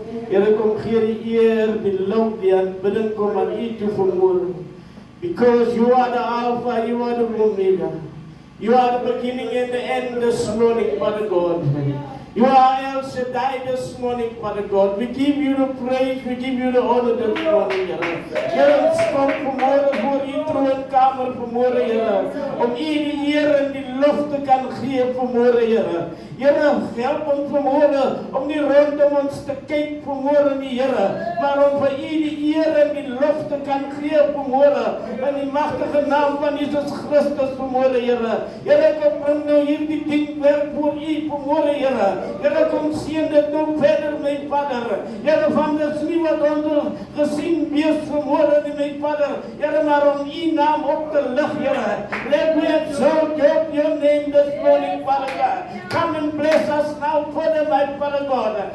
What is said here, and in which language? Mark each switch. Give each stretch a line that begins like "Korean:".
Afrikaans: Here, kom gee die eer, die lof, die aanbidding kom aan U toe vanmôre.
English: Because You are the Alpha, You are the Omega. You are the beginning and the end this morning, Father God. You are El Shaddai this morning, Father God. We give You the praise, we give You the honor this morning,
Afrikaans: Here. Here, ons kom vanmôre voor U troonkamer vanmôre, Here, om U die eer en die lof te kan gee vanmôre, Here. Here, help ons vanmôre om nie rondom ons te kyk vanmôre nie, Here, maar om vir U die eer en die lof te kan gee vanmôre in die magtige naam van Jesus Christus vanmôre, Here. Here, kom bring nou hierdie ding werk voor U vanmôre, Here. Here, kom seën dit nou verder, my Vader. Here, van dis nie wat ons gesien wees vanmôre nie, my Vader, Here, maar om U naam op te lig, Here.
English: Let me exalt your name this morning, Father God. Come and bless us now, Father, my Father God.